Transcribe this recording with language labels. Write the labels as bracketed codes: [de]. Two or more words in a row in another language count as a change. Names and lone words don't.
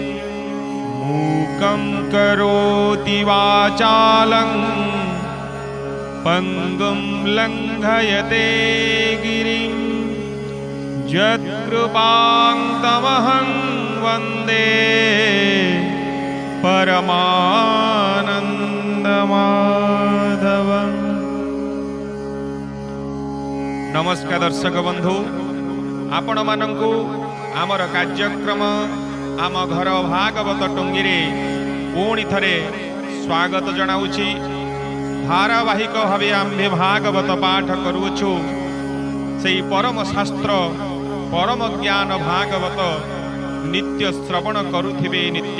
[sa] मूकं करोति वाचालं पङ्गुं लङ्घयते गिरिं यत्कृपां तमहं वन्दे परमानन्दमाधवम्। [or] ନମସ୍କାର ଦର୍ଶକ ବନ୍ଧୁ, ଆପଣ ମାନଙ୍କୁ ଆମର କାର୍ଯ୍ୟକ୍ରମ ଆମ ଘର ଭାଗବତ ଟୁଙ୍ଗୀ ରେ ପୁଣି ଥରେ ସ୍ୱାଗତ ଜଣାଉଛି। ଧାରାବାହିକ ଭାବେ ଆମ୍ଭେ ଭାଗବତ ପାଠ କରୁଛୁ। ସେଇ ପରମ ଶାସ୍ତ୍ର ପରମ ଜ୍ଞାନ ଭାଗବତ ନିତ୍ୟ ଶ୍ରବଣ କରୁଥିବେ ନିତ୍ୟ।